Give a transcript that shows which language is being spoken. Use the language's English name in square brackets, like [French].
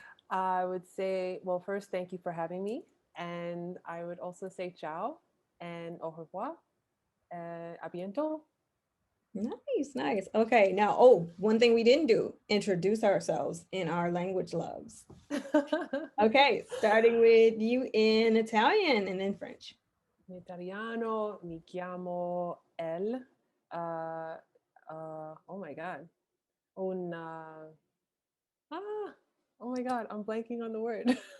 [English] I would say, well, first, thank you for having me. And I would also say ciao and au revoir. [French] A bientôt. [English] Nice, nice. Okay, now, one thing we didn't do, introduce ourselves in our language loves. Okay, starting with you in Italian and then French. [Italian] In italiano mi chiamo Elle. [English] Uh, oh my God. Un, ah, oh my God, I'm blanking on the word.